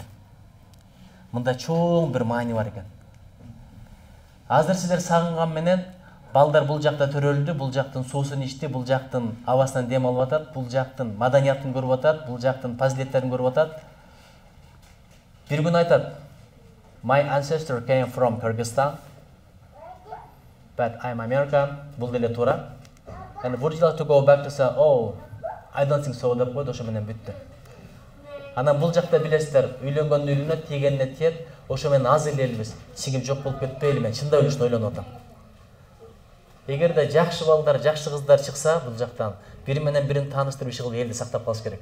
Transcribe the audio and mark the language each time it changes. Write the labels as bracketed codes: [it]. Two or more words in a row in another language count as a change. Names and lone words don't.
[ky] Мында чоң бир маани бар экен. Азыр сиздер сагынган менен балдар бул жакта төрөлдү, бул жактын суусун ичти, бул жактын абасынан дем алып атат, бул жактын маданиятын көрүп атат, бул жактын фазилеттерин көрүп атат. Бир күн айтат: [en] My ancestor came from Kyrgyzstan, but I'm American. [ky] Бул деле туура. [en] And would you like to go back to say, oh, I don't think so [ky] деп койду, ошо менен бүттү. Анан бул жакта билесиздер, үйлөнгөн үйлөнөт, тийгенине тиет, ошо менен аз эле элбиз, чигип жок болуп кетпейли, мен чындап эле ушуну ойлонуп атам. Эгерде жакшы балдар, жакшы кыздар чыкса бул жактан, бири менен бирин тааныштырып иш кылып элди сактап калыш керек.